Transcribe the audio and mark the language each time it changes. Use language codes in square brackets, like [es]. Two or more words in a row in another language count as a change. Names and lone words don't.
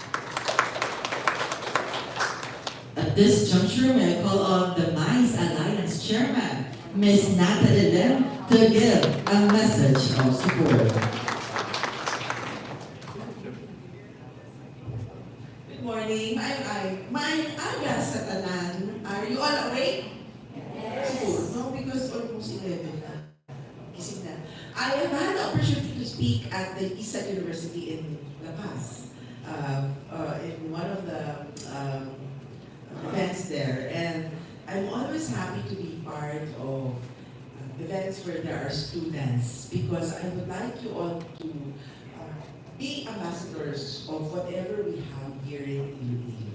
[en] At this juncture, may I call on the MICE Alliance Chairman, Ms. Natalie Lim, to give a message of support. Good morning. [hil] My aga sa tanan. [en] Are you all awake? Yes. No, because almost 11 na. [tl] Gising na. [en] I have had the opportunity to speak at the ISAG University in La Paz. In one of the events there. And I'm always happy to be part of events where there are students because I would like you all to be ambassadors of whatever we have here in Iloilo.